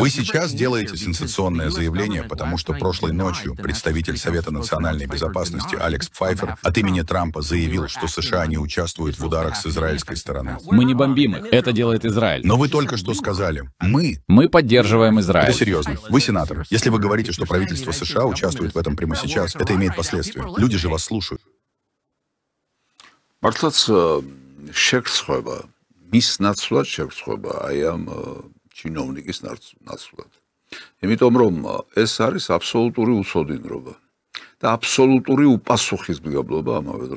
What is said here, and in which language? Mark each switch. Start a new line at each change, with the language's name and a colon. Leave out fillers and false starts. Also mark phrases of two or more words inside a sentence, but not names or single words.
Russian: Вы сейчас делаете сенсационное заявление, потому что прошлой ночью представитель Совета национальной безопасности Алекс Пфайфер от имени Трампа заявил, что США не участвуют в ударах с израильской стороны. Мы не бомбим их. Это делает Израиль. Но вы только что сказали, мы поддерживаем Израиль. Это серьезно. Вы сенатор. Если вы говорите, что правительство США участвует в этом прямо сейчас, это имеет последствия. Люди же вас слушают.
Georgian: მართლაც შეგრცხვება, მის ნაცვლად შეგრცხვება აი ამ ჩინოვნიკის ნაცვლად. იმიტომ რომ ეს არის აბსოლუტური უცოდინრობა და აბსოლუტური უპასუხისმგებლობა ამავე დროს.